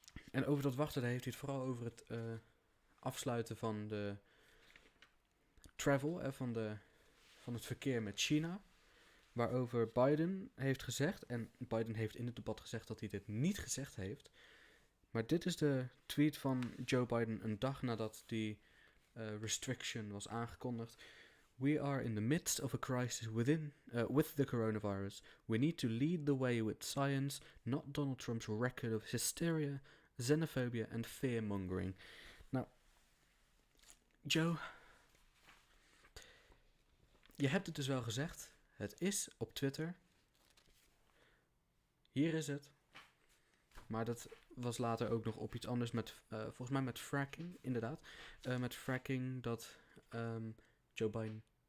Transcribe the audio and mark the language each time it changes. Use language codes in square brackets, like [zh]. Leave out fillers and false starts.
[nl] En over dat wachten heeft hij het vooral over het afsluiten van de travel, van het verkeer met China. Waarover Biden heeft gezegd, en Biden heeft in het debat gezegd dat hij dit niet gezegd heeft. Maar dit is de tweet van Joe Biden een dag nadat die restriction was aangekondigd. [en] We are in the midst of a crisis with the coronavirus. We need to lead the way with science, not Donald Trump's record of hysteria, xenophobia and fear-mongering. [nl] Nou, Joe, je hebt het dus wel gezegd. Het is op Twitter. Hier is het. Maar dat was later ook nog op iets anders met, volgens mij met fracking, inderdaad. Met fracking dat Joe Biden